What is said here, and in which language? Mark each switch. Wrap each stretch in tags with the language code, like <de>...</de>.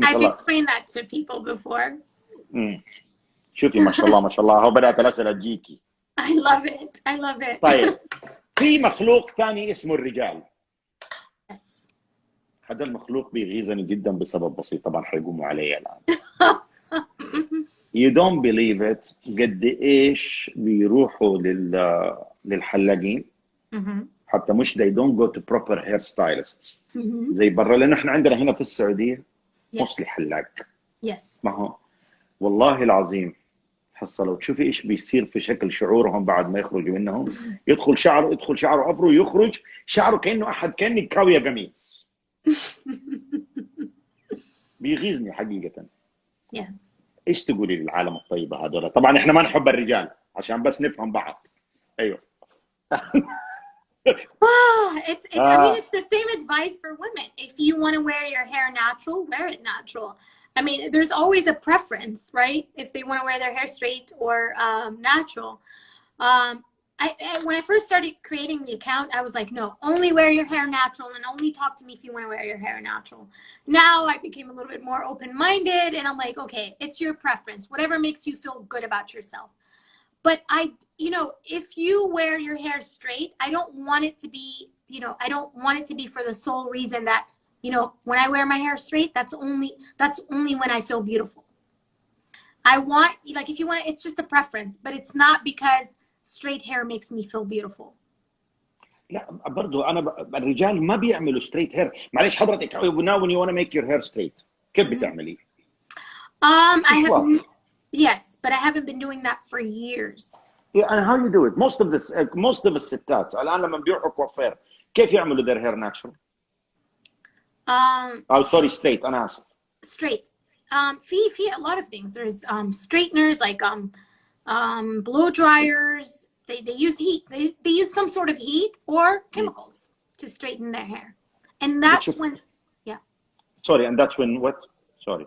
<en>I've explained that to people before.</en> <ar>شوفي ما شاء الله هو بدأت الأسئلة تجيكي.</ar> <en>I love it.</en> <ar>طيب في مخلوق ثاني اسمه الرجال.</ar> <en>Yes.</en> <ar>هذا المخلوق بيغيظني جدا بسبب بسيط طبعا حيقوموا علي الآن.</ar> <en>You don't believe it</en> <ar>قد إيش بيروحوا للحلاقين حتى مش</ar> <en>they don't go to proper hair stylists</en> <ar>زي برا لأنه إحنا عندنا هنا في السعودية mostly حلاق.</ar> <en>Yes.</en> <ar>ما هو والله العظيم حصة لو تشوفي إيش بيصير في شكل شعورهم بعد ما يخرجوا منهم يدخل شعره أفرو يخرج شعره كأني كاوية قميص. بيغيظني حقيقة.</ar> <en>Yes.</en> <ar>إيش تقولي للعالم الطيبة هذول؟ طبعا إحنا ما نحب الرجال عشان بس نفهم بعض. أيوه.</ar> <en>I mean, it's the same advice for women. If you want to wear your hair natural, wear it natural. I mean, there's always a preference, right? If they want to wear their hair straight or natural. When I first started creating the account, I was like, no, only wear your hair natural and only talk to me if you want to wear your hair natural. Now I became a little bit more open-minded and I'm like, okay, it's your preference, whatever makes you feel good about yourself. But if you wear your hair straight, I don't want it to be for the sole reason that, when I wear my hair straight, that's only when I feel beautiful. I want, if you want, it's just a preference, but it's not because straight hair makes me feel beautiful.</en> <ar>لا برضه انا الرجال ما بيعملوا ستريت هير. معلش حضرتك</ar> <en>now when you want to make your hair straight</en> <ar>كيف بتعملي؟</ar> <en>I have</en> <ar>شوار.</ar> <en>yes, but I haven't been doing that for years. Yeah, and how you do it? Most of</en> <ar>الستات الان لما بيروحوا كوافير كيف يعملوا</ar> <en>their hair natural؟ Oh sorry straight</en> <ar>انا اسف.</ar> <en>Straight. في a lot of things. There's straighteners like blow dryers. They use heat. They use some sort of heat or chemicals to straighten their hair, and that's when sorry, and that's when what? Sorry.</en>